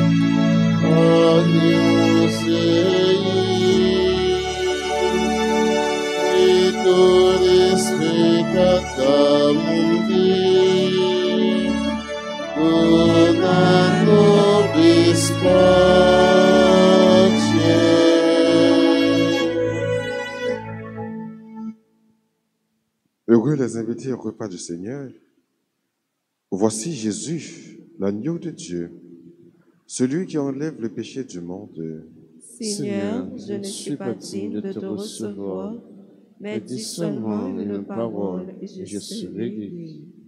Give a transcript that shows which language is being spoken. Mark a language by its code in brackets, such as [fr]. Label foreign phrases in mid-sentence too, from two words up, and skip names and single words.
[la] Agnus Dei, qui tollis peccata mundi, dona nobis pace. [fr] Heureux les invités au repas du Seigneur. Voici Jésus, l'agneau de Dieu, celui qui enlève le péché du monde. Seigneur, je ne suis pas digne de te recevoir, mais dis seulement une parole et je serai guéri.